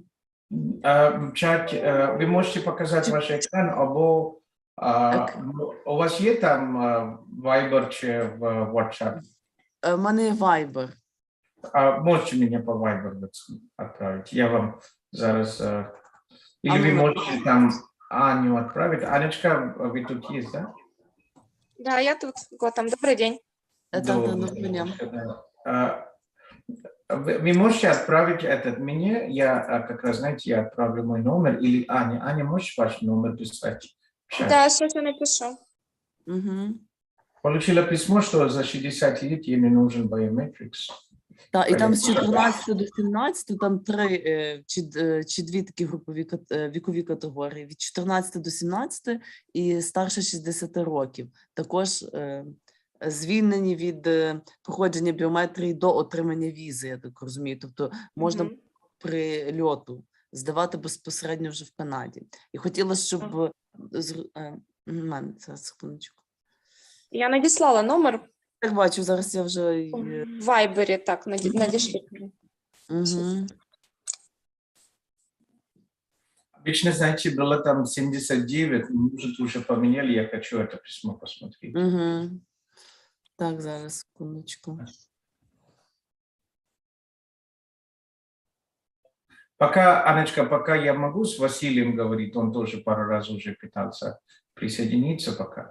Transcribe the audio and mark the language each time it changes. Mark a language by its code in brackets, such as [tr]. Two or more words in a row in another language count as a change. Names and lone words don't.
[uk] В чат ви можете показати ваш екран, або у вас є там Viber чи в WhatsApp? У мене є Viber. Можете мене по Viber відправити? Я вам зараз... Или ви можете там Аню відправити? Анечка, ви тут є, да? [ru] Да, я тут. Готам. Добрый день. Добрый день. Вы можете отправить этот мне, я как раз, знаете, я отправлю мой номер, или Аня. Аня, можешь ваш номер писать? Да, сейчас я напишу. Получила письмо, что за 60 лет ей не нужен biometrics. [uk] Так, і там з 14 до 17, там 3 чи 2 такі вікові категорії. Від 14 до 17 і старше 60 років. Також звільнені від проходження біометрії до отримання візи, я так розумію. Тобто можна при льоту здавати безпосередньо вже в Канаді. І хотіла, щоб... Зараз, секундочку. Я надіслала номер. Так бачу, зараз я вже... В Вайбері, так, надішліть. [ru] Обычно, знаете, было там 79, может, уже поменяли, я хочу это письмо посмотреть. [uk] Угу. Так, зараз, секундочку. [ru] Пока, Анечка, пока я могу с Василием говорить, он тоже пару раз уже пытался присоединиться пока.